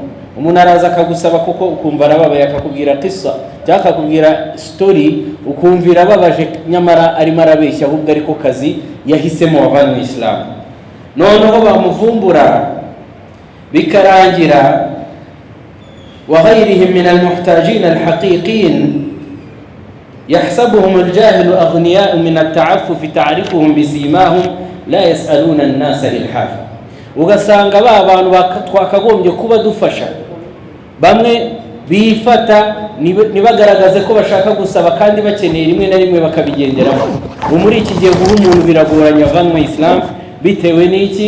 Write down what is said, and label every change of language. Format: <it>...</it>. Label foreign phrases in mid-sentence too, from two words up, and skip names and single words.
<rw>Umuntu araza akagusaba kuko ukumva arababaye, akakubwira qissa cyangwa akakubwira story ukumvira ababaje, nyamara arimo arabeshya, ahubwo ariko kazi yahisemo abantu mu Islam. Noneho bamuvumbura bikarangira.</rw> <ar>وغيرهم من المحتاجين الحقيقيين يحسبهم الجاهل أغنياء من التعفف تعرفهم بسيماهم لا يسألون الناس إلحافا.</ar> <rw>Ugasanga ba bantu twakagombye kuba dufasha, bamwe bifata nibagaragaze ko bashaka gusaba kandi bakeneye rimwe na rimwe bakabigenderaho. Muri iki gihe guha umuntu biragoranye abantu mu Islam, bitewe n'iki?</rw>